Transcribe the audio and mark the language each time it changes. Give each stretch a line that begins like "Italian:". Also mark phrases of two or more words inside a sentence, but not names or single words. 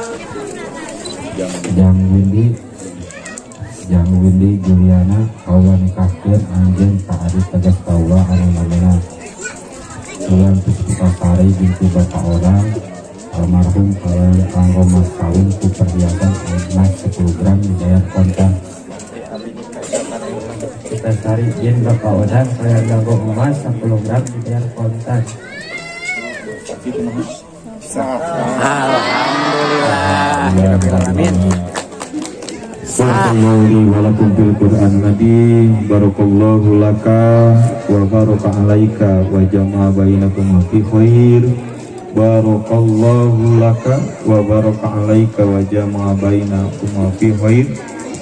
Sundanese: Jang Windy Juliana kaula nikahkeun anjeun ka ari tegas kaula anu namina Sulan Pustasari binti bapak orang almarhum kanggo mas kawin ku perhiasan emas 10 gram dibayar kontan. Pustasari bin bapak orang kanggo emas 10 gram dibayar kontan. Alhamdulillah.
Arabic: السلام عليكم ورحمة الله وبركاته. بارك الله لك وبارك عليك وجمع بينكم في خير. بارك الله لك وبارك عليك وجمع بينكم في خير.